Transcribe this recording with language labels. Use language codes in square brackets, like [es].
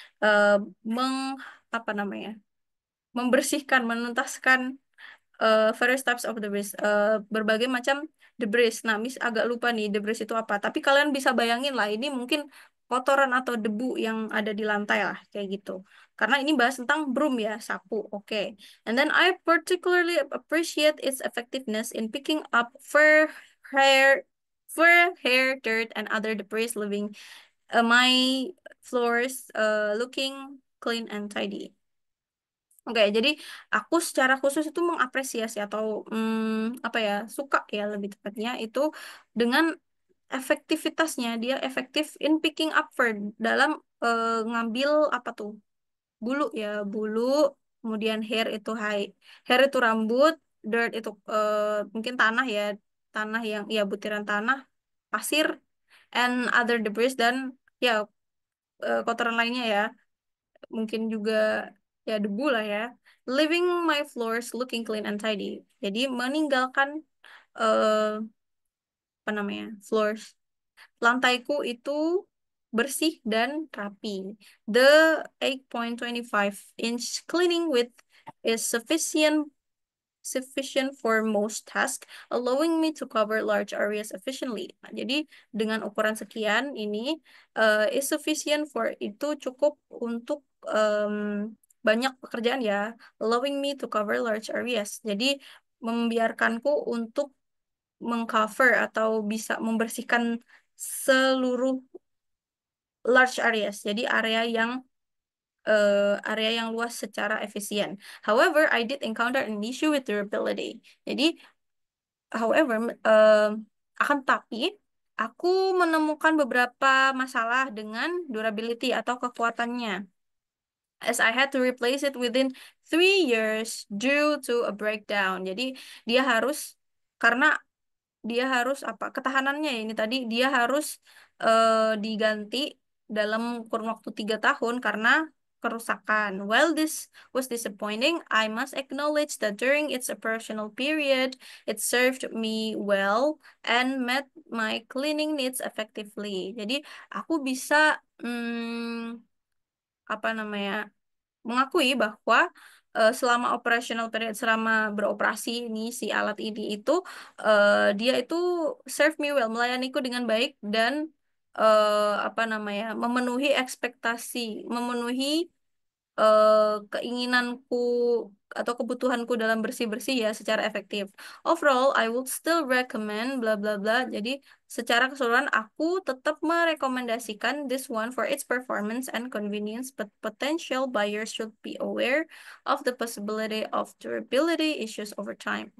[id] Eh, meng apa namanya? Membersihkan, menuntaskan [en] various types of debris, [id] berbagai macam debris. Nah, Miss agak lupa nih debris itu apa. Tapi kalian bisa bayangin lah, ini mungkin kotoran atau debu yang ada di lantai lah, kayak gitu. Karena ini bahas tentang broom ya, sapu. Oke. [en] And then I particularly appreciate its effectiveness in picking up hair, dirt, and other debris, leaving my floors looking clean and tidy. [id] Oke, jadi aku secara khusus itu mengapresiasi atau apa ya, suka ya lebih tepatnya itu dengan efektivitasnya. Dia efektif [en] in picking up fur [id] dalam ngambil apa tuh, bulu ya, bulu. Kemudian hair itu rambut, dirt itu mungkin tanah ya, tanah yang ya butiran tanah, pasir, [en] and other debris [id] dan ya kotoran lainnya ya, mungkin juga ya debu lah ya. [en] Leaving my floors looking clean and tidy. [id] Jadi meninggalkan eh apa namanya, floors, lantaiku itu bersih dan rapi. [en] The 8.25 inch cleaning width is sufficient for most tasks, allowing me to cover large areas efficiently. [id] Nah, jadi dengan ukuran sekian ini [en] is sufficient for [id] itu cukup untuk banyak pekerjaan ya, [en] allowing me to cover large areas. [id] Jadi membiarkanku untuk mengcover atau bisa membersihkan seluruh [en] large areas. [id] Jadi area yang area yang luas secara efisien. [en] However, I did encounter an issue with durability. [id] Jadi, however, akan tapi aku menemukan beberapa masalah dengan durability atau kekuatannya. [en] As I had to replace it within 3 years due to a breakdown. [id] Jadi dia harus karena dia harus apa ketahanannya ya ini tadi dia harus diganti dalam kurun waktu 3 tahun karena kerusakan. [en] While this was disappointing, I must acknowledge that during its operational period, it served me well and met my cleaning needs effectively. [id] Jadi aku bisa apa namanya mengakui bahwa selama operational period selama beroperasi ini si alat ini itu dia itu [en] serve me well [id] melayaniku dengan baik dan apa namanya memenuhi ekspektasi memenuhi keinginanku atau kebutuhanku dalam bersih-bersih ya secara efektif. [en] Overall, I would still recommend bla bla bla. [id] Jadi secara keseluruhan aku tetap merekomendasikan [en] this one for its performance and convenience, but potential buyers should be aware of the possibility of durability issues over time.